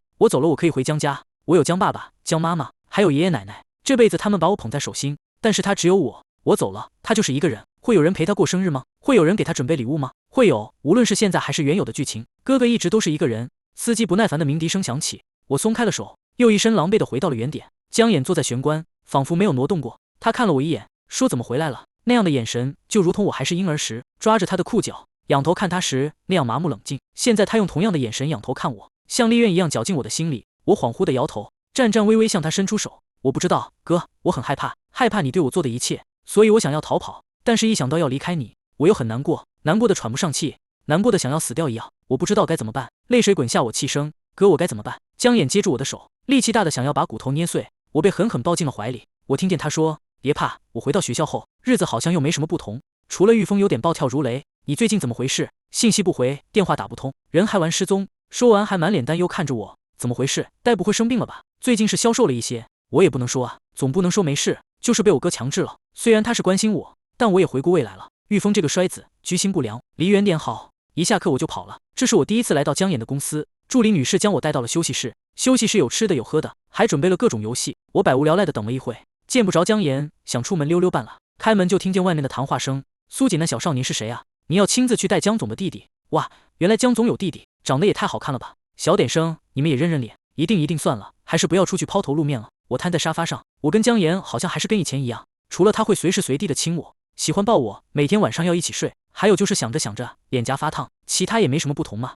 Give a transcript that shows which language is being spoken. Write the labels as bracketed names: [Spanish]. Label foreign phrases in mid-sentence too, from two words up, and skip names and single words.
[Chinese] 我走了，我可以回江家，我有江爸爸、江媽媽，還有爺爺奶奶，這輩子他們把我捧在手心，但是他只有我。我走了，他就是一個人。會有人陪他過生日嗎？會有人給他準備禮物嗎？會有，無論是現在還是原有的劇情，哥哥一直都是一個人。司機不耐煩的鳴笛聲響起，我鬆開了手，又一身狼狽的回到了原點。江眼坐在玄關，仿佛沒有挪動過。他看了我一眼，說：“怎麼回來了？” 那樣的眼神就如同我還是嬰兒時抓着他的褲腳，仰頭看他時那樣麻木冷靜。現在他用同樣的眼神仰頭看我，像利刃一樣絞進我的心裡。我恍惚的搖頭，顫顫巍巍向他伸出手。我不知道，哥，我很害怕，害怕你對我做的一切，所以我想要逃跑，但是一想到要離開你， 我又很難過，難過的喘不上氣，難過的想要死掉一樣。我不知道該怎麼辦，淚水滾下我氣聲，哥，我該怎麼辦？江衍接住我的手，力氣大的想要把骨頭捏碎，我被狠狠抱進了懷裡。我聽見他說，別怕，我回到學校後，日子好像又沒什麼不同，除了玉峰有點暴跳如雷。你最近怎麼回事？信息不回，電話打不通，人還玩失蹤。說完還滿臉擔憂看着我，怎麼回事？該不會生病了吧？最近是消瘦了一些，我也不能說啊，總不能說沒事，就是被我哥強制了。雖然他是關心我，但我也回顧未來了。玉峰這個衰子，居心不良，離遠點好。一下課我就跑了。這是我第一次來到江衍的公司，助理女士將我帶到了休息室。休息室有吃的有喝的，還準備了各種遊戲。我百无聊賴的等了一會，見不着江衍，想出門溜溜半拉。開門就聽見外面的談話聲。蘇瑾，那小少年是誰啊？你要親自去帶江總的弟弟？哇，原來江總有弟弟，長得也太好看了吧！小點聲，你們也認認臉。一定算了，還是不要出去拋頭露面了。我癱在沙發上，我跟江衍好像還是跟以前一樣，除了他會隨時隨地的親我，喜歡抱我，每天晚上要一起睡，還有就是想着想着臉頰發燙，其他也沒什麼不同嘛。